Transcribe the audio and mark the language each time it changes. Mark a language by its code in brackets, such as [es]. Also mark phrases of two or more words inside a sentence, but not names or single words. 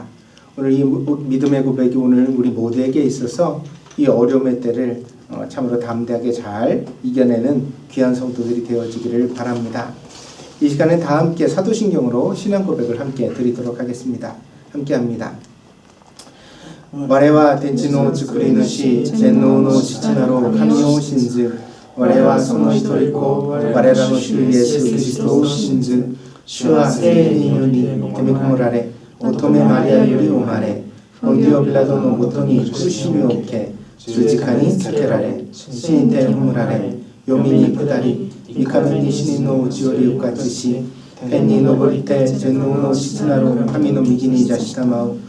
[ko] 오늘 이 믿음의 고백이 오늘 우리 모두에게 있어서 이 어려움의 때를 참으로 담대하게 잘 이겨내는 귀한 성도들이 되어지기를 바랍니다. 이 시간은 다 함께 사도신경으로 신앙 고백을 함께 드리도록 하겠습니다. 함께 합니다. [ja] 我は天地の作り主全能の父なる神を信ず。我はその一人子我らの主イエス・キリストを信ず。主は聖霊により御霊込められ、乙女マリアより生まれ、ポンディオピラトのもとに苦しみを受け、十字架につけられ、死にて葬られ、黄泉に下り、三日目に死人のうちより復活し、天に昇りて全能の父なる神の右に座したまう。